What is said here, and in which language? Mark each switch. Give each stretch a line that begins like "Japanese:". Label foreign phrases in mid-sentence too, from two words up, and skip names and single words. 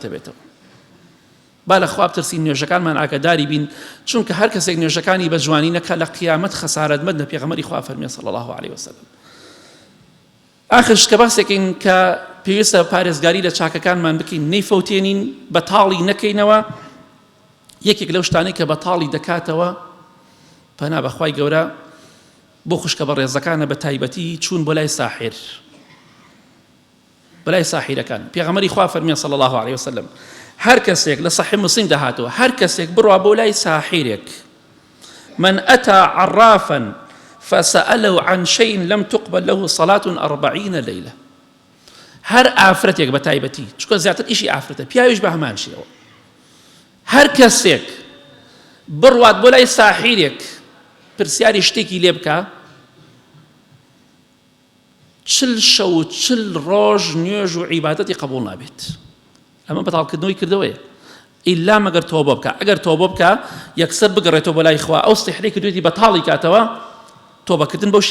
Central Kurdish: بێتەوە با لە خوا بترسین نوێژەکانمان ئاگاداری بین چونکە هەر کەسێک نوێژەکانی بە جوانی نەکا لە قیامەت خەسارەتمەند لە پێغەمبەری خوا فەرمێ
Arabic: صلی الله عليه وسلم
Central Kurdish: ئاخرش کە باسێکین کە پێویستە پارێزگاری لە چاکەکانمان بکەین نەیفەوتێنین بەتاڵی نەکەینەوە یەکێک لەو شتانەی کە بەتاڵی دەکاتەوە پەنا بەخوای گەورە بۆ خوشکە بە ڕێزەکانە بە تایبەتی چوون بۆ لای ساحر بەلای ساحیرەکان پێغەمبەری خوا فەرمێ
Arabic: صلی الله عليه وسلم
Central Kurdish: هەر کەسێک لە صحیح مسلم دەهاتەوە هەر کەسێک بڕوا بۆ لای ساحیرێک
Arabic: من أتى عرافا فسأله عن شيء لم تقبل له صلاة 40 ليلة
Central Kurdish: هەر ئافرەتێک بە تایبەتی چونکە زیاتر ئیشی ئافرەتە پیاویش بە هەمان شێوە هەر کەسێک بڕوات بۆ لای ساحیرێک پرسیاری شتێکی لێ بکە 40 شەو و 40 ڕۆژ نوێژ و عیبادەتی قبوڵ نابێت ئەمە بەتاڵکردنەوەی کردەوەیە ئیلا مەگەر تۆبە بکە ئەگەر تۆبە بکە یەکسەر بگەڕێتەوە بۆ لای خوا ئەو سیحری کردوێتی بەتاڵی کاتەوە تۆبەکردن بەو